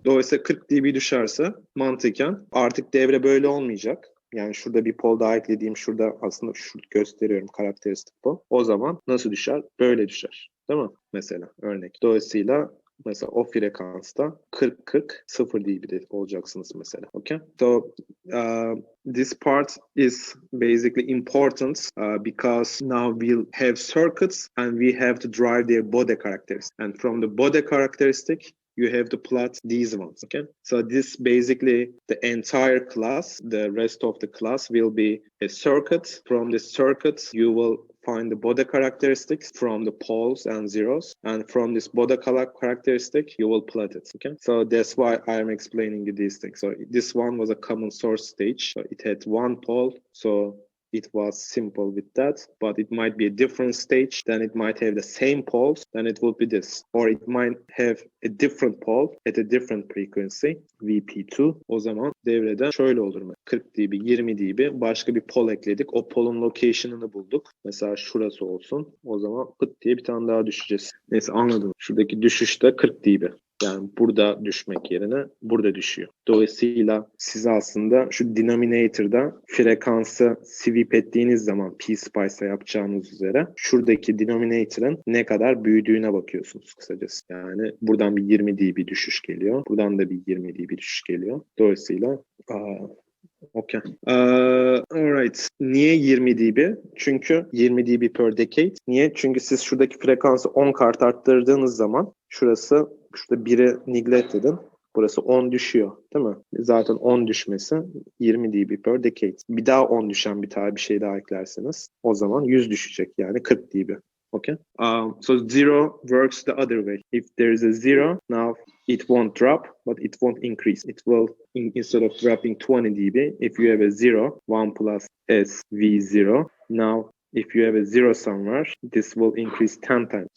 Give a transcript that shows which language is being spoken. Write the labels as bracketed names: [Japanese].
[Turkish] Dolayısıyla 40 dB düşerse mantıken artık devre böyle olmayacak. Yani şurada bir pol daha eklediğim şurada aslında şu gösteriyorum karakteristik pol. O zaman nasıl düşer? Böyle düşer. Değil mi? Mesela örnek. Dolayısıyla mesela o frekansta 40-40 0 dB'de olacaksınız mesela. [English] Okay? So this part is basically important because now we'll have circuits and we have to drive their Bode characteristics. And from the Bode characteristic you have to plot these ones, okay? So this basically, the entire class, the rest of the class will be a circuit. From the circuit, you will find the Bode characteristics from the poles and zeros. And from this Bode characteristic, you will plot it, okay? So that's why I'm explaining you these things. So this one was a common source stage. So it had one pole, so it was simple with that, but it might be a different stage, then it might have the same poles, then it will be this. Or it might have a different pole at a different frequency, VP2. [Turkish] O zaman devrede şöyle olur mu? 40 dB, 20 dB, başka bir pol ekledik. O polun location'ını bulduk. Mesela şurası olsun. O zaman pıt diye bir tane daha düşeceğiz. Neyse anladım. Şuradaki düşüşte 40 dB. Yani burada düşmek yerine burada düşüyor. Dolayısıyla siz aslında şu denominator'da frekansı sweep ettiğiniz zaman P-Spice'a yapacağınız üzere şuradaki denominator'ın ne kadar büyüdüğüne bakıyorsunuz kısacası. Yani buradan bir 20 dB düşüş geliyor. Buradan da bir 20 dB düşüş geliyor. [English] Dolayısıyla okay. Alright. [Turkish] Niye 20 dB? Çünkü [English] 20 dB per decade. [Turkish] Niye? Çünkü siz şuradaki frekansı 10 kart arttırdığınız zaman şurada 1'i neglect edin. Burası 10 düşüyor. Değil mi? Zaten 10 düşmesi [English] 20 dB per decade. [Turkish] Bir daha 10 düşen bir şey daha eklerseniz o zaman 100 düşecek. Yani 40 dB. [English] Okay? So zero works the other way. If there is a zero, now it won't drop, but it won't increase. It will, instead of dropping 20 dB, if you have a zero, 1 plus S V0, now if you have a zero somewhere, this will increase 10 times.